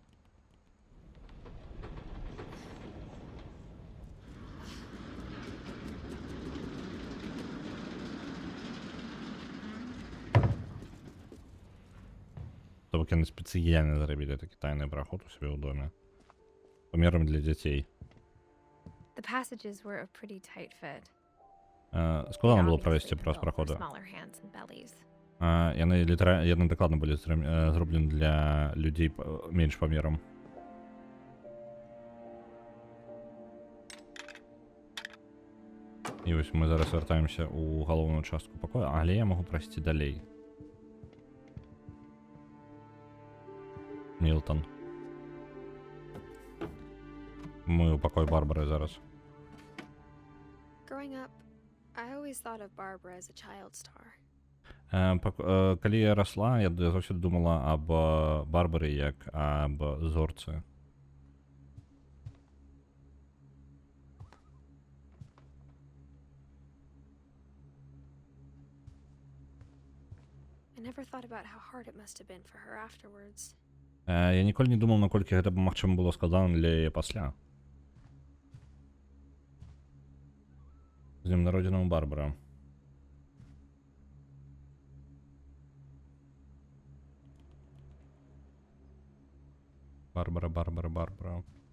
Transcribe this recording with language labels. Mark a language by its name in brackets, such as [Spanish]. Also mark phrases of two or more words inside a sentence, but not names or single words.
[Belarusian] То бок яны спецыяльна зрабілі такі тайны праход у сябе ў доме. Памерам для дзяцей. [English] The passages were a pretty tight fit. [Belarusian] Складана было [English] Obviously [Belarusian] правесці [English] were [Belarusian] праз [English] built for [Belarusian] праходы. [English] smaller hands and bellies. [Belarusian] Яны дакладна былі зроблены для людзей менш памерам. І вось мы зараз вяртаемся ў галоўную частку пакоя, але я магу прайсці далей. Мілтон. Мы ў пакой Барбары зараз. [English] Growing up, I always thought of Barbara as a child star. [Belarusian] Калі я расла, я заўсёды думала аб Барбары як аб зорцы. [English] I never thought about how hard it must have been for her afterwards. [Belarusian] Я ніколі не думаў, наколькі гэта магчыма было складана для яе пасля. З днём народзінаў, Барбара. Барбара.